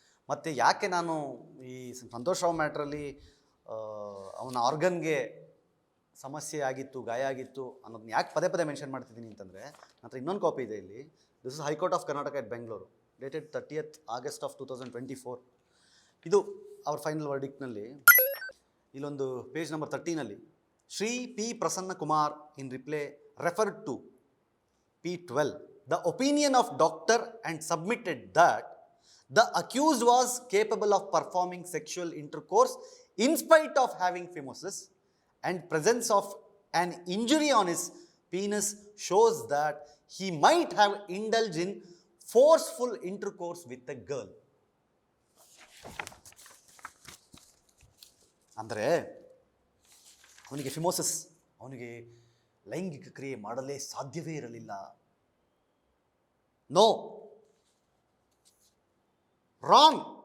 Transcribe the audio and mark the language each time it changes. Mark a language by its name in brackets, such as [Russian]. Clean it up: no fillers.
[Kannada] ಮತ್ತು ಯಾಕೆ ನಾನು ಈ ಸಂತೋಷ್ ರಾವ್ ಮ್ಯಾಟ್ರಲ್ಲಿ ಅವನ ಆರ್ಗನ್ಗೆ ಸಮಸ್ಯೆ ಆಗಿತ್ತು, ಗಾಯ ಆಗಿತ್ತು ಅನ್ನೋದನ್ನ ಯಾಕೆ ಪದೇ ಪದೇ ಮೆನ್ಷನ್ ಮಾಡ್ತಿದ್ದೀನಿ ಅಂತಂದರೆ, ನಂತರ ಇನ್ನೊಂದು ಕಾಪಿ ಇದೆ ಇಲ್ಲಿ. [English] This is high court of Karnataka at Bengaluru, dated 30th August 2024. [Kannada] ಇದು ಅವ್ರ ಫೈನಲ್ ವರ್ಡಿಕ್ಟ್ನಲ್ಲಿ ಇಲ್ಲೊಂದು page number 13ನಲ್ಲಿ [English] Shri P Prasanna Kumar in reply referred to P12 the opinion of doctor and submitted that the accused was capable of performing sexual intercourse in spite of having phimosis, and presence of an injury on his penis shows that he might have indulged in forceful intercourse with a girl. [Kannada] ಅಂದರೆ ಅವನಿಗೆ ಫಿಮೋಸಿಸ್, ಅವನಿಗೆ ಲೈಂಗಿಕ ಕ್ರಿಯೆ ಮಾಡಲೇ ಸಾಧ್ಯವೇ ಇರಲಿಲ್ಲ. [English] No, wrong.